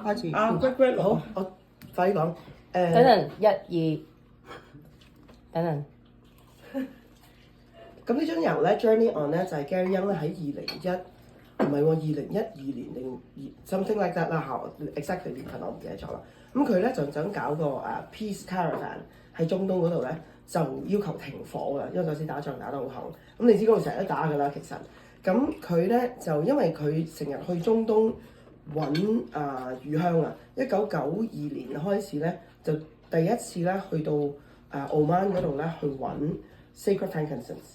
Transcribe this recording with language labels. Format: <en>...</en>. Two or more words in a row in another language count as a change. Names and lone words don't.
<yue>開始。 Greg，好，我快啲講。等陣1、2，等陣。咁呢張油咧 Journey On 咧就係 Gary Young 咧喺2012年定</yue> <en>something like that</en> <yue>啦嚇 ，exactly 年份我唔記得咗啦。咁佢咧就想搞個 Peace Caravan 喺中東嗰度咧，就要求停火㗎，因為嗰時打仗打得好狠。咁你知嗰度成日都打㗎啦，其實。咁佢咧就因為佢成日去中東揾乳香啊，1992年開始咧就第一次咧去到澳曼嗰度咧去揾</yue> <en>Sacred Frankincense。</en>